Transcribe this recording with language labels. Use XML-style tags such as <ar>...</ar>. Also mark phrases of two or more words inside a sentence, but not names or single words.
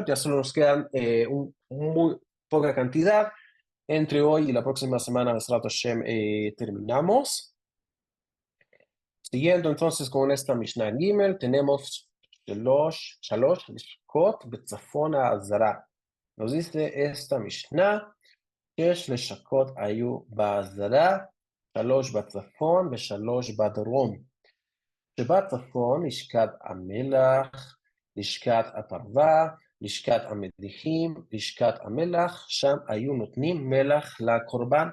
<es>Ya solo nos quedan muy poca cantidad. Entre hoy y la próxima semana,</es> <he>בעזרת השם,</he> <es>terminamos. Siguiendo entonces con esta Mishnah Gimel, tenemos</es> <he>שלוש לשכות בצפון העזרה.</he> <es>Nos dice esta Mishnah,</es> <he>שש לשכות היו בעזרה, שלוש בצפון ושלוש בדרום. שבצפון לשכת המלח, לשכת הפרווה, לשכת המדיחים, לשכת המלח, שם היו נותנים מלח לקורבן.</he>